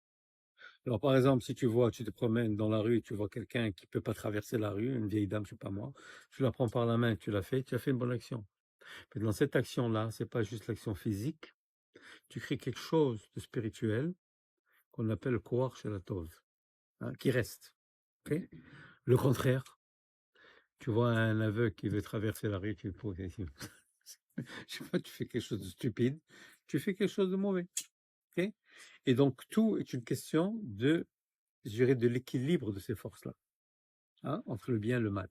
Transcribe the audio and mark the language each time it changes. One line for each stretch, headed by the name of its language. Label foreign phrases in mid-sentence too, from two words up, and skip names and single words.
French: Alors, par exemple, si tu te promènes dans la rue, tu vois quelqu'un qui peut pas traverser la rue, une vieille dame, je sais pas moi, tu la prends par la main, tu as fait une bonne action. Mais dans cette action-là, c'est pas juste l'action physique, tu crées quelque chose de spirituel qu'on appelle le
Hebrew: כוח של הטוב,
French: hein, qui reste. Okay? Le contraire, tu vois un aveugle qui veut traverser la rue, tu je sais pas, tu fais quelque chose de stupide, tu fais quelque chose de mauvais. Okay? Et donc, tout est une question de, je dirais, de l'équilibre de ces forces-là, hein, entre le bien et le mal.